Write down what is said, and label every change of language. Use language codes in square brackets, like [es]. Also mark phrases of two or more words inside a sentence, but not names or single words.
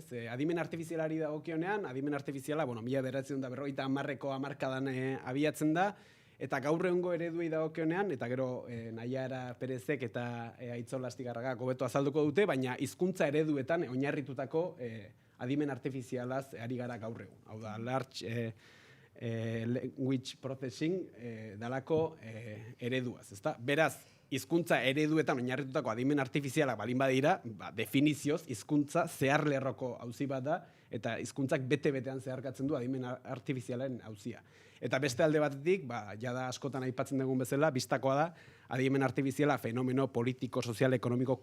[eu] Adimen artifizialari dagokionean, adimen artifiziala, 1950ko hamarkadan abiatzen da, eta gaur egungo ereduei dagokionean, eta gero Naiara Perezek eta Aitzo Lastigarragak hobeto azalduko dute, baina hizkuntza ereduetan oinarritutako adimen artifizialaz ari gara gaur egun. Hau da, [en] large language processing [eu] dalako ereduaz, ezta? Beraz, hizkuntza ereduetan oinarritutako adimen artifizialak balin badira, definizioz hizkuntza zeharlerroko auzi bat da eta hizkuntzak bete-betean zeharkatzen du adimen artifizialaren auzia. Eta beste alde batetik, jada askotan aipatzen dugun bezala, bistakoa da adimen artifiziala fenomeno politiko, sozial, ekonomiko,